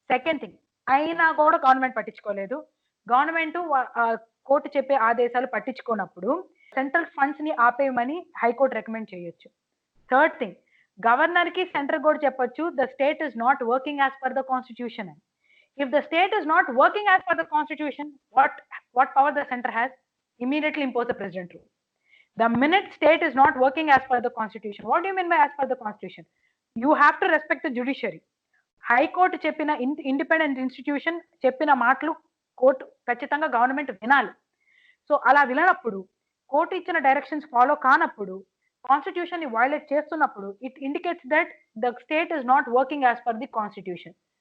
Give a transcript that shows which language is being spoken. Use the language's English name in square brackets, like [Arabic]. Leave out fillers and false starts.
[Telugu] Second thing, అయినా కూడా government పట్టించుకోలేదు, గవర్నమెంట్ కోర్టు చెప్పే ఆదేశాలు పట్టించుకోనప్పుడు సెంట్రల్ ఫండ్స్ ని ఆపేయమని హైకోర్టు రికమెండ్ చేయొచ్చు. [English] third thing, [Telugu] గవర్నర్ కి సెంటర్ కూడా చెప్పొచ్చు, [English] The state is not working as per the constitution. If the state is not working as per the constitution, what power the center has? Immediately impose the president rule. The minute state is not working as per the constitution, what do you mean by as per the constitution? You have to respect the judiciary. [Telugu] High court చెప్పిన independent institution చెప్పిన మాటలు court ఖచ్చితంగా government వినాలి. So అలా వినప్పుడు, court ఇచ్చిన directions follow కానప్పుడు, constitution ని violate చేస్తున్నప్పుడు, [English] It indicates that the state is not working as per the constitution.